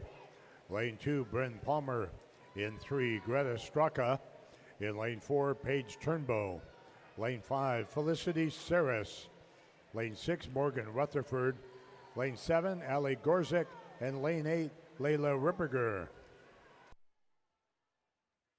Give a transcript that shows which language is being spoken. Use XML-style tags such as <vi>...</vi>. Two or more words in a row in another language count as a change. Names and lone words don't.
<en>Lane 2, Bryn Palmer. In 3, Greta Straka. In lane 4, Paige Turnbow. Lane 5, Felicity Saris. Lane 6, Morgan Rutherford. Lane 7, Ali Gorzik. And lane 8, Layla Ripperger.</en>